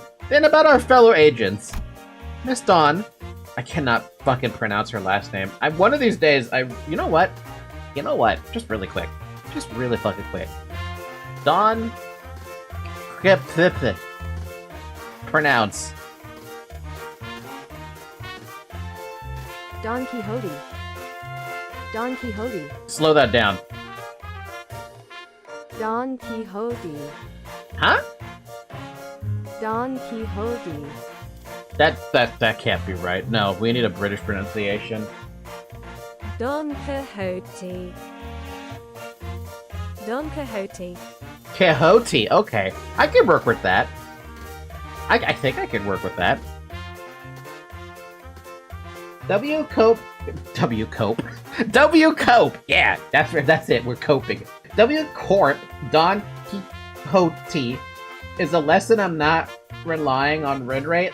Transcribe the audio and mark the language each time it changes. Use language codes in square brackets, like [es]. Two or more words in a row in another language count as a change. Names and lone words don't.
[en] Then about our fellow agents. Miss Dawn. I cannot fucking pronounce her last name. One of these days, you know what? You know what? Just really quick. Just really fucking quick. Dawn... Pronounce. Don Quixote. Don Quixote. Slow that down. Don Quixote. Huh? Don Quixote. That can't be right. No, we need a British pronunciation. Don Quixote. Don Quixote. Quixote, okay. I can work with that. I think I can work with that. W-Cope. W-Cope! Yeah, that's it, we're coping. W-Corp, Don Quixote, is a lesson I'm not relying on win rate.